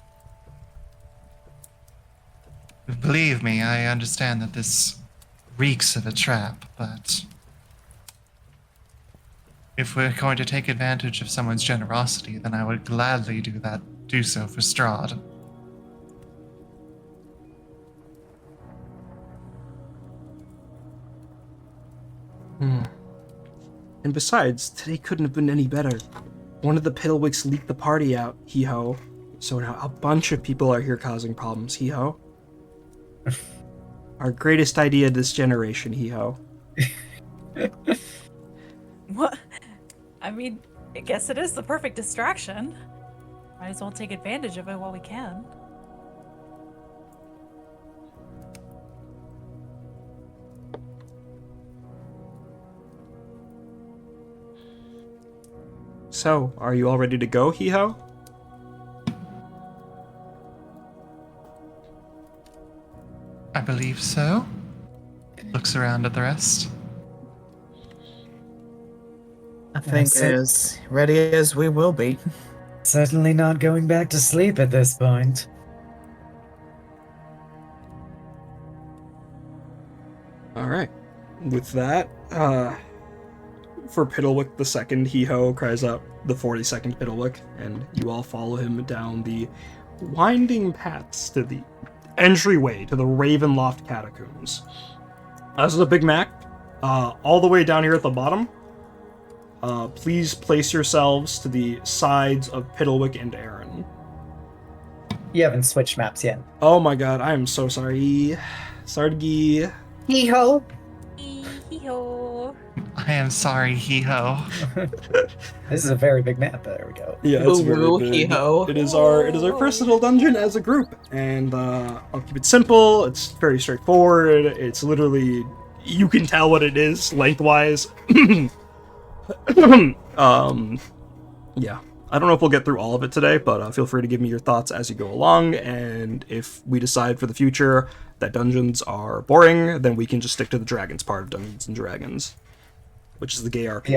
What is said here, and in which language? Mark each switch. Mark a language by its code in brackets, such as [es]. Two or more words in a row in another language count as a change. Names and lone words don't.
[en] Believe me, I understand that this reeks of a trap, but if we're going to take advantage of someone's generosity, then I would gladly do so for Strahd. And besides, today couldn't have been any better. One of the Piddlewicks leaked the party out, hee-ho. So now a bunch of people are here causing problems, hee-ho. Our greatest idea this generation, hee-ho. What? I mean, I guess it is the perfect distraction. Might as well take advantage of it while we can. So, are you all ready to go, hee-ho? I believe so. Looks around at the rest. I think as ready as we will be. Certainly not going back to sleep at this point. Alright. With that, for Piddlewick the second, hee-ho cries out the 42nd Piddlewick, and you all follow him down the winding paths to the entryway to the Ravenloft Catacombs. This is a Big Mac. All the way down here at the bottom, please place yourselves to the sides of Piddlewick and Aaron. You haven't switched maps yet. Oh my god, I am so sorry. Sargi. Hee-ho! Hee-ho. I am sorry, hee-ho. This is a very big map. There we go. Yeah, it's Woo-woo, very big. hee-ho. It is our first little dungeon as a group, and I'll keep it simple. It's very straightforward. It's literally, you can tell what it is lengthwise. Yeah. I don't know if we'll get through all of it today, but feel free to give me your thoughts as you go along, and if we decide for the future that dungeons are boring, then we can just stick to the dragons part of Dungeons and Dragons, which is the gay RP.